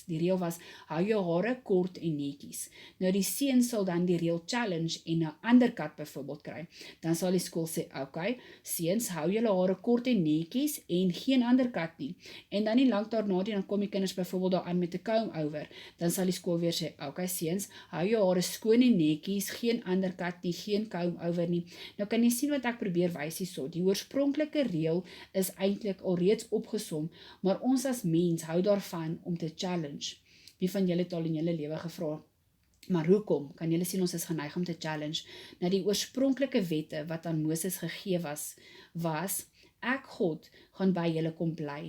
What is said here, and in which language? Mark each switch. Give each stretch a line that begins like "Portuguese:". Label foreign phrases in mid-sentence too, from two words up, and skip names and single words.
Afrikaans: Die reël was hou jou hare kort en netjies. Nou die seun sal dan die reël challenge en 'n ander kat byvoorbeeld kry. Dan sal die skool sê, okay, seuns hou julle hare kort en netjies en geen ander kat nie. En dan nie lank daarna dan kom die kinders byvoorbeeld daaraan met 'n comb-over. Dan sal die skool weer sê, okay seuns, hou jou hare skoon en netjies, geen ander kat nie, geen comb-over nie. Nou kan jy sien wat ek probeer wys hierso. Die oorspronklike reël is eintlik alreeds opgesom, maar ons as mens hou daarvan om te challenge. Wie van julle het al in julle lewe gevra, maar hoekom? Kan julle sien ons is geneig om te challenge. Nou die oorspronklike wette wat aan Moses gegee was, ek God gaan by julle kom bly.